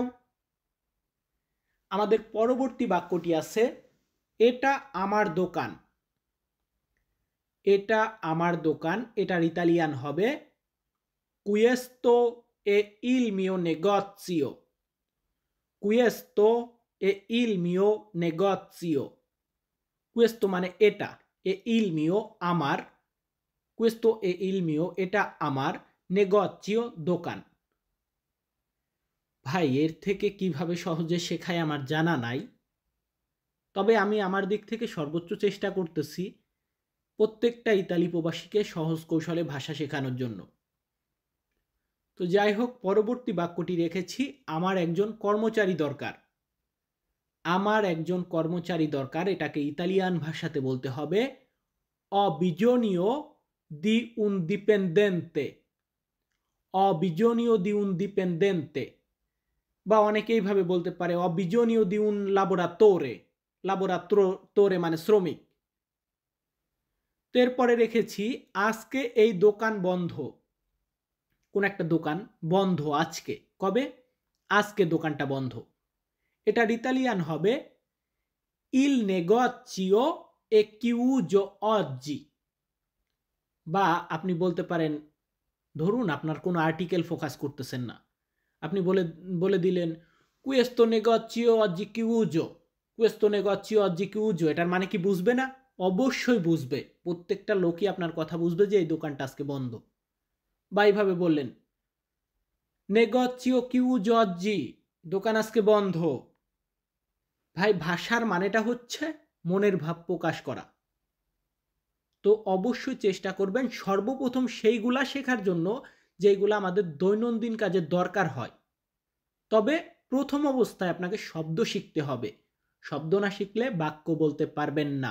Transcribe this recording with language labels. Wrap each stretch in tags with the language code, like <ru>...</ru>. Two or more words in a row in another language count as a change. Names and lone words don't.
<bn>আমাদের পরবর্তী বাক্যটি আছে এটা আমার দোকান, এটা আমার দোকান, এটার ইতালিয়ান হবে</bn> <it>questo è il mio negozio, questo è il mio negozio,</it> <bn>questo মানে এটা,</bn> <it>è il mio আমার, questo è il mio</it> <bn>এটা আমার,</bn> <it>negozio দোকান।</it> <bn>ভাই এর থেকে কিভাবে সহজে শেখায় আমার জানা নাই, তবে আমি আমার দিক থেকে সর্বোচ্চ চেষ্টা করতেছি প্রত্যেকটা ইতালি প্রবাসীকে সহজ কৌশলে ভাষা শেখানোর জন্য। তো যাই হোক, পরবর্তী বাক্যটি রেখেছি আমার একজন কর্মচারী দরকার, আমার একজন কর্মচারী দরকার, এটাকে ইতালিয়ান ভাষাতে বলতে হবে</bn> <it>ho bisogno di un dipendente, ho bisogno di un dipendente,</it> <bn>বা অনেকে এইভাবে বলতে পারে</bn> <it>ho bisogno di un lavoratore,</it> <bn>lavoratore মানে শ্রমিক। এরপরে রেখেছি আজকে এই দোকান বন্ধ, কোন একটা দোকান বন্ধ আজকে, কবে? আজকে দোকানটা বন্ধ। এটার ইতালিয়ান হবে</bn> <it>il negozio è chiuso oggi,</it> <bn>বা আপনি বলতে পারেন, ধরুন আপনার কোনো আর্টিকেল ফোকাস করতেছেন না, আপনি বলে বলে দিলেন</bn> <it>questo negozio oggi chiuso, questo negozio oggi chiuso,</it> <bn>এটার মানে কি বুঝবে না? অবশ্যই বুঝবে, প্রত্যেকটা লোকই আপনার কথা বুঝবে যে এই দোকানটা আজকে বন্ধ। বা এইভাবে বললেন</bn> <it>negozio chiuso oggi,</it> <bn>দোকান আজকে বন্ধ। ভাই ভাষার মানেটা হচ্ছে মনের ভাব প্রকাশ করা। তো অবশ্যই চেষ্টা করবেন সর্বপ্রথম সেইগুলা শেখার জন্য যেগুলো আমাদের দৈনন্দিন কাজে দরকার হয়। তবে প্রথম অবস্থায় আপনাকে শব্দ শিখতে হবে, শব্দ না শিখলে বাক্য বলতে পারবেন না।</bn>